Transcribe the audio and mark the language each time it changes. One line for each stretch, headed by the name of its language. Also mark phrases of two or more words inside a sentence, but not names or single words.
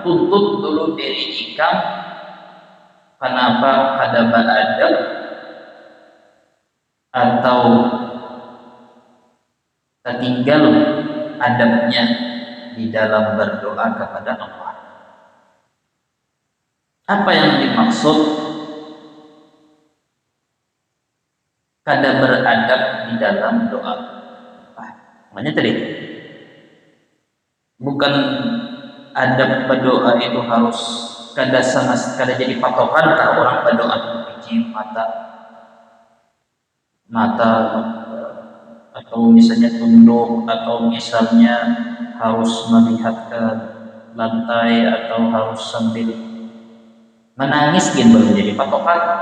Banjar: Tuntut dulu diri ikam, kenapa ada beradab atau tertinggal adabnya di dalam berdoa kepada Allah. Apa yang dimaksud kada beradab di dalam doa? Makanya tadi bukan adab berdoa itu harus kada jadi patokan kalau orang berdoa itu mata atau misalnya tunduk atau misalnya harus melihat ke lantai atau harus sambil menangis gitu menjadi patokan.